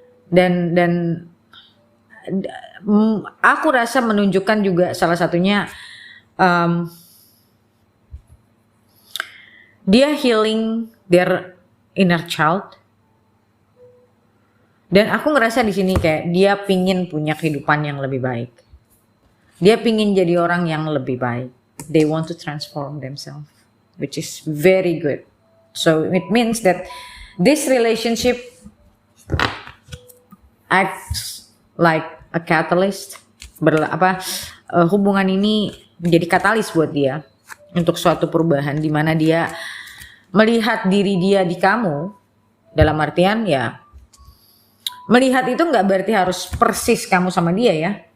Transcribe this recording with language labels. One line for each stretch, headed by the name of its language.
Indonesian: Dan aku rasa menunjukkan juga salah satunya dia
English: healing their inner child.
Indonesian: Dan aku ngerasa di sini kayak dia pingin punya kehidupan yang lebih baik. Dia pingin jadi orang yang lebih baik.
English: They want to transform themselves, which is very good. So it means that this relationship acts like a catalyst.
Indonesian: Hubungan ini menjadi katalis buat dia untuk suatu perubahan di mana dia melihat diri dia di kamu, dalam artian ya, melihat itu nggak berarti harus persis kamu sama dia ya.